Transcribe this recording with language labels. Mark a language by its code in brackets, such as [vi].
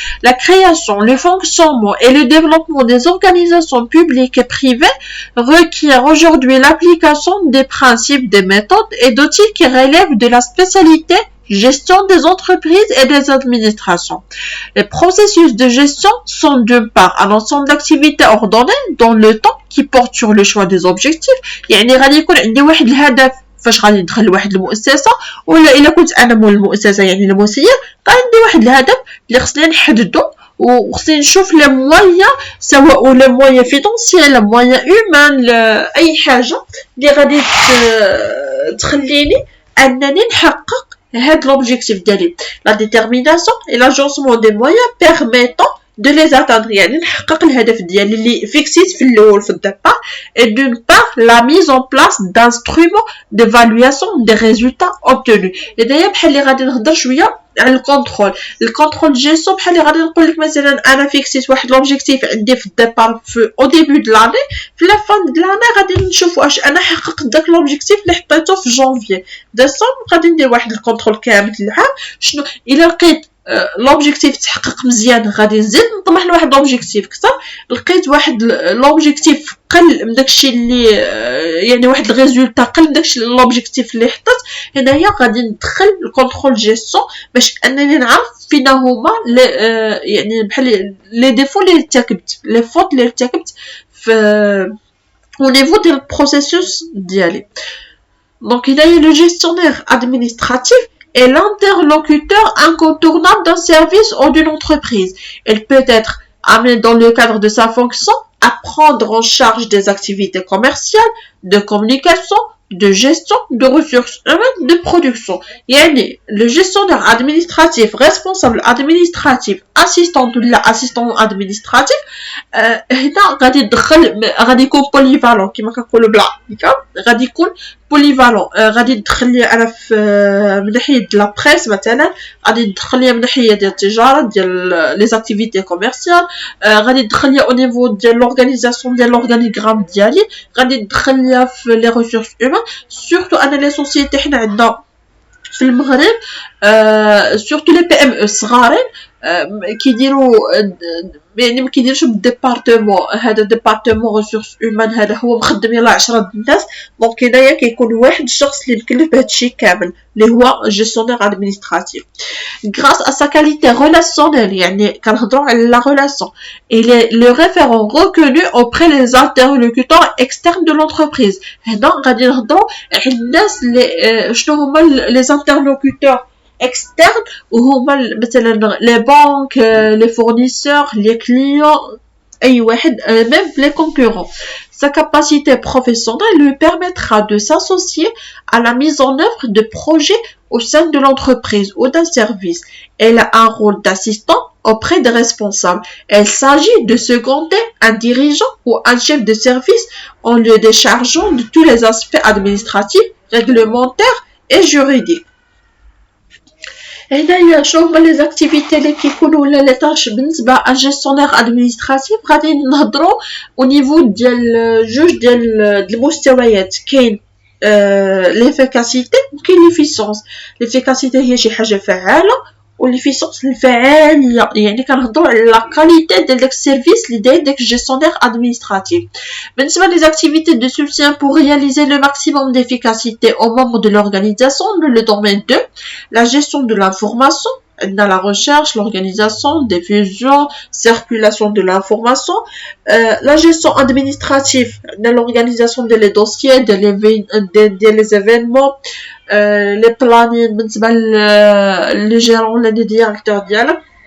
[fr] لا création, le fonctionnement et le développement des organisations publiques et privées requiert aujourd'hui l'application des principes, des méthodes et d'outils qui relèvent de la spécialité gestion des entreprises et des administrations. Les processus de gestion sont d'une part un ensemble d'activités ordonnées dans le temps qui portent sur le choix des objectifs. [ar] يعني غادي يكون عندي واحد الهدف فاش غادي ندخل لواحد المؤسسه، ولا الا كنت انا مول المؤسسه يعني المسير، عندي واحد الهدف اللي خصني نحددو وخصني نشوف لي مويان سواء لي مويان فينانسيال لي مويان هيومان اي حاجه اللي غادي تخليني انني نحقق هاد لوبجيكتيف ديالي. [fr] لا ديتيرميناسيون اي لاجونسمون دي مويان بيرميتون de les atteindre [ar] يعني نحقق الهدف ديالي اللي فيكسيت في الاول في الديبار. [fr] et d'une part la mise en place d'instruments d'évaluation des résultats obtenus. [ar] دايا بحال اللي غادي نهضر شويه على الكونترول جيسون بحال اللي غادي نقول لك مثلا انا فيكسيت واحد لوبجيكتيف عندي في الديبار في او ديبي د لاني في لا فان د لاني غادي نشوف واش انا حققت داك لوبجيكتيف اللي حطيته في جانفي ديسمبر. غادي ندير واحد الكونترول كامل العام شنو الا لقيت لوبجيكتيف تحقق مزيان غادي نزيد نطمح لواحد لوبجيكتيف كثر. لقيت واحد لوبجيكتيف قل من داكشي اللي يعني واحد الريزولطا قل من داكشي لوبجيكتيف اللي حطيت هنايا غادي ندخل الكونترول جيستون باش انني نعرف فينا هما يعني بحال لي ديفو اللي ارتكبت لي فوت اللي ارتكبت في [fr] au niveau [ar] ديال البروسيسوس ديالي. دونك هنايا [fr] لو جيستيونير ادمينستراتيف est l'interlocuteur incontournable d'un service ou d'une entreprise. Il peut être amené dans le cadre de sa fonction à prendre en charge des activités commerciales, de communication, de gestion, de ressources humaines, de production. [ar] Yani, [fr] le gestionnaire administratif, responsable administratif, assistant administratif, [ar] هنا غادي يدخل غادي يكون polyvalent كما كنقولوا بالعربي غادي يكون polyvalent. غادي يدخل لي انا في من ناحيه د لا بريس مثلا غادي يدخل لي من ناحيه ديال التجاره ديال لي زاكتيفيتي كوميرسيال غادي يدخل لي او نيفو ديال لورغانيزاسيون ديال لورغانيغرام ديالي غادي يدخل لي في لي ريسورس هيومان سورتو انا لي سوسيتي حنا عندنا في المغرب سورتو لي بي ام او صغارين كيديروا يعني ما كيديرش بالديبارتمون هذا ديبارتمون ريسورس هيومان هذا هو مخدم يلاه 10 الناس. دونك هنايا كيكون واحد الشخص اللي مكلف بهذا الشيء كامل اللي هو جيستيونير ادمينستراتيف. [fr] غراس ا سا كاليتي ريلاسيونيل [ar] يعني كنهضروا على [fr] لا ريلاسيون il est le référent reconnu auprès des interlocuteurs externes de l'entreprise. [ar] هنا غادي نهضروا على الناس اللي شنو هما لي interlocuteurs externe وهما مثلا [fr] les banques les fournisseurs les clients [ar] اي واحد [fr] même les concurrents. Sa capacité professionnelle lui permettra de s'associer à la mise en œuvre de projets au sein de l'entreprise ou d'un service. Elle a un rôle d'assistant auprès des responsables. Il s'agit de seconder un dirigeant ou un chef de service en le déchargeant de tous les aspects administratifs, réglementaires et juridiques. [ar] هنايا شنو هما لي زاكتيفيتي اللي كيكونوا ولا لي طاش بالنسبه ا جيستيونير ادمينستراتيف. غادي نهضروا او نيفو ديال جوج ديال المستويات. كاين ليفيكاسيتي وكاين ليفيسونس. ليفيكاسيتي هي شي حاجه فعاله والليفيسونس الفعاليه يعني كنهضروا على لا كاليتي ديال داك السيرفيس اللي داير داك الجيستيونير ادمينستراتيف. [fr] بالنسبه لي زاكتيفيتي دو soutien pour réaliser le maximum d'efficacité aux membres de l'organisation dans le domaine de la gestion de l'information, la recherche, l'organisation, diffusion, circulation de l'information, la gestion administrative, l'organisation des dossiers, des événements, les plannings [ar] بالنسبة [fr] les gérants les directeurs ديالك.